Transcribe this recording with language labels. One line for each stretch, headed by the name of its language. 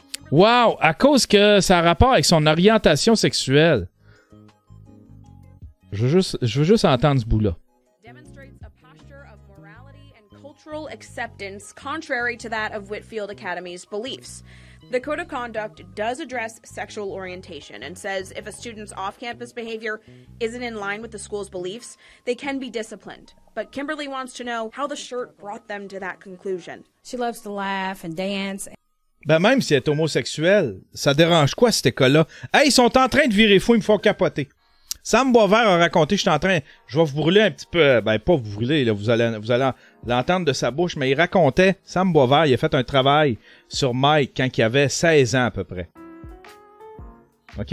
French: Wow! À cause que ça a rapport avec son orientation sexuelle. Je veux juste entendre ce bout-là.
English: Cultural acceptance contrary to that of Whitfield Academy's beliefs. The Code of Conduct does address sexual orientation and says if a student's off-campus behavior isn't in line with the school's beliefs, they can be disciplined. But Kimberly wants to know how the shirt brought them to that conclusion. She loves to laugh and dance.
French: Ben même si elle est homosexuelle, ça dérange quoi cette école-là? Hey, ils sont en train de virer fou, ils me font capoter. Sam Boisvert a raconté, je vais vous brûler un petit peu, ben pas vous brûler, là, vous allez l'entendre de sa bouche, mais il racontait, Sam Boisvert, il a fait un travail sur Mike quand il avait 16 ans à peu près. OK?